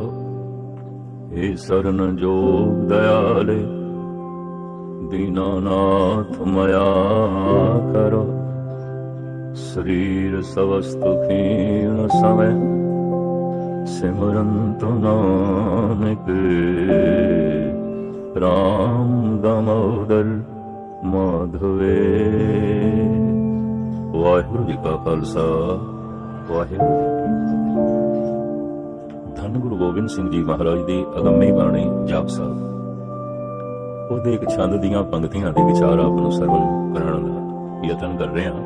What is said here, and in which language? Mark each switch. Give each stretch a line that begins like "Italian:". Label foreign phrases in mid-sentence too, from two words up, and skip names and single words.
Punjabi: ਹੇ ਸ਼ਰਣ ਜੋਗ ਦਇਆਲੇ ਦੀਨਾਨਾਥ ਮਇਆ ਕਰੋ। ਸ਼ਰੀਰ ਸਵਸਤੁ ਖੀਣ ਸਮਯ ਸਿਮਰੰਤੁ ਨਾਨਕ ਰਾਮ ਦਾਮੋਦਰ ਮਾਧਵੇ। ਵਾਹਿਗੁਰੂ ਜੀ ਕਾ ਖਾਲਸਾ ਵਾਹਿਗੁਰੂ ਜੀ ਕੀ ਫਤਿਹ। धन गुरु गोबिंद सिंह जी महाराज ਦੀ ਅਗੰਮੀ ਬਾਣੀ ਜਾਪ ਸਾਹਿਬ ਉਹਦੇ ਇੱਕ ਛੰਦ ਦੀਆਂ ਪੰਕਤੀਆਂ ਦੇ ਵਿਚਾਰ ਆਪ ਨੂੰ ਸਰਵਣ ਕਰਾਉਣ ਦਾ ਯਤਨ ਕਰ ਰਹੇ ਹਾਂ।